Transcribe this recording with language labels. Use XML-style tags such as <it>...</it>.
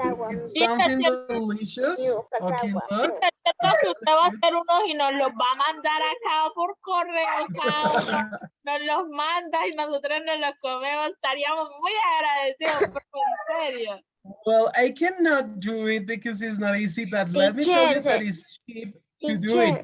<en>It's something delicious. Okay, look.</en> <es>Que usted va a hacer unos y nos los va a mandar acá por correo, cada uno nos los manda y nosotros nos los comemos, estaríamos muy agradecidos, pero en serio.</es> <en>Well, I cannot do it because it's not easy, but let me tell you that it's cheap to do it.</en>